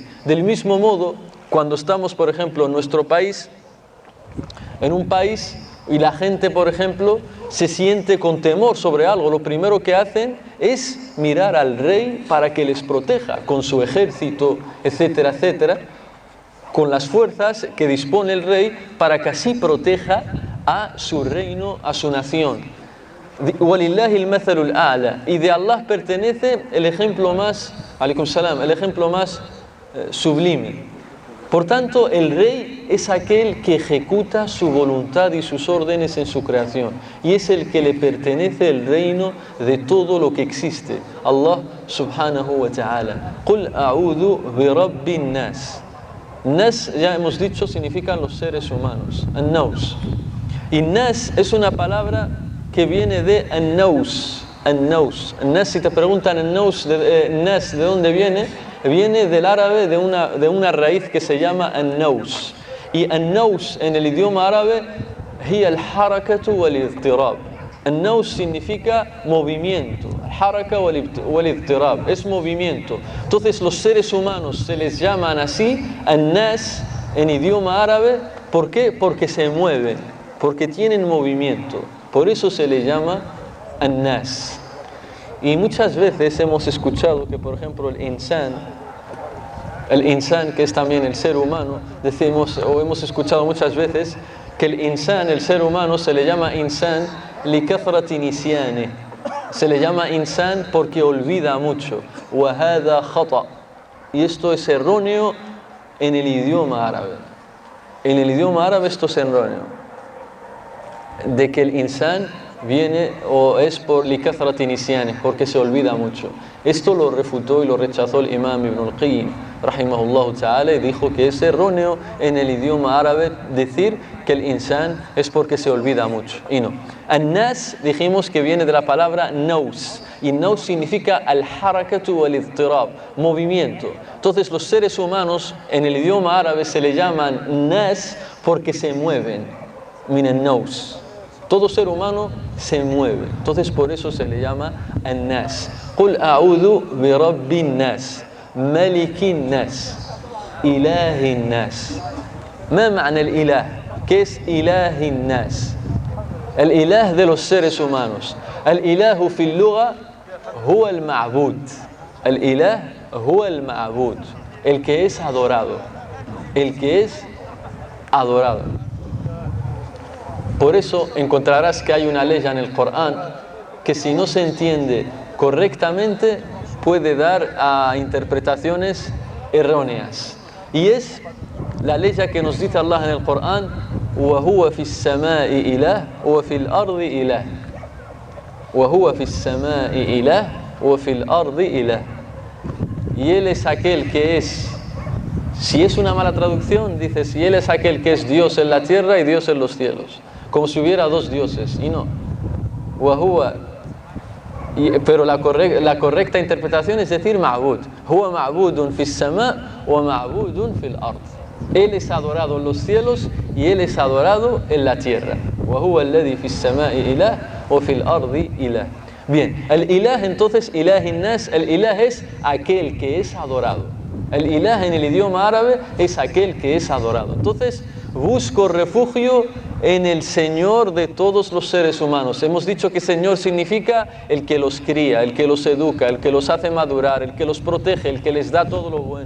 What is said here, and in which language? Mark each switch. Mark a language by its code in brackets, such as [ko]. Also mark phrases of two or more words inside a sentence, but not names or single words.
[es] Del mismo modo, cuando estamos, por ejemplo, en nuestro país, en un país, y la gente, por ejemplo, se siente con temor sobre algo, lo primero que hacen es mirar al rey para que les proteja con su ejército, etcétera, etcétera, con las fuerzas que dispone el rey para que así proteja a su reino, a su nación. [ar] وَلِلَّهِ الْمَثَلُ الْأَعْلَى. [es] Y de Allah pertenece el ejemplo más, [ar] عليكم السلام, [es] el ejemplo más sublime. Por tanto, el rey es aquel que ejecuta su voluntad y sus órdenes en su creación. Y es el que le pertenece el reino de todo lo que existe. [ar] الله سبحانه وتعالى. قل أعوذ برب الناس. [es] Nas, ya hemos dicho, significan los seres humanos. An-Naus. Y Nas es una palabra que viene de An-Naus. An-Naus. Nas, si te preguntan An-Naus, Nas, ¿de dónde viene? Viene del árabe de una raíz que se llama An-Naus. Y An-Naus en el idioma árabe [ar] هي الحركة والاضطراب. [es] An-Naus significa movimiento. [ar] حركة والاضطراب [es] es movimiento. Entonces los seres humanos se les llaman así, An-Nas en idioma árabe. ¿Por qué? Porque se mueven, porque tienen movimiento. Por eso se les llama An-Nas. Y muchas veces hemos escuchado que, por ejemplo, el insan, que es también el ser humano, decimos, o hemos escuchado muchas veces, que el insan, el ser humano, se le llama [ar] إنسان لكثرة نسيانه. [es] Se le llama insan porque olvida mucho. [ar] وهذا خطأ. [es] Y esto es erróneo en el idioma árabe. En el idioma árabe esto es erróneo. De que el insan viene o es por [ar] لكثرة نسيانه, [es] porque se olvida mucho. Esto lo refutó y lo rechazó el imam Ibn al-Qayyim [ar] رحمه الله تعالى, [es] y dijo que es erróneo en el idioma árabe decir que el insan es porque se olvida mucho, y no. An-Nas dijimos que viene de la palabra naus, y naus significa [ar] الحركة والاضطراب, [es] movimiento. Entonces los seres humanos en el idioma árabe se le llaman nas porque se mueven, [ar] من النوس. [es] Todo ser humano se mueve, entonces por eso se le llama An-Nas. [ar] قل أعوذ برب الناس ملك الناس إله الناس. ¿ما معنى الإله? [es] ¿Qué es [ar] إله الناس? [es] El ilah de los seres humanos. [ar] الإله في اللغة هو المعبود. الإله هو المعبود, [es] el que es adorado. El que es adorado. Por eso encontrarás que hay una ley en el Corán que, si no se entiende correctamente, puede dar a interpretaciones erróneas. Y es la ley que nos dice Allah en el Corán: [ar] وَهُوَ فِي السَّمَاءِ إِلَهٌ وَفِي الْأَرْضِ إِلَهٌ وَهُوَ فِي السَّمَاءِ إِلَهٌ وَفِي الْأَرْضِ إِلَهٌ. [es] Y Él es aquel que es, si es una mala traducción, dice, si Él es aquel que es Dios en la tierra y Dios en los cielos, como si hubiera dos dioses, y no. Pero la correcta interpretación es decir ma'bud. [ar] هو معبود في السماء ومعبود في الأرض. [es] Él es adorado en los cielos y Él es adorado en la tierra. [ar] وهو الذي في السماء إله وفي الأرض إله. [es] Bien, el ilah entonces, [ar] إله الناس, [es] el ilah es aquel que es adorado. El ilah en el idioma árabe es aquel que es adorado. Entonces, busco refugio en el Señor de todos los seres humanos. Hemos dicho que Señor significa el que los cría, el que los educa, el que los hace madurar, el que los protege, el que les da todo lo bueno.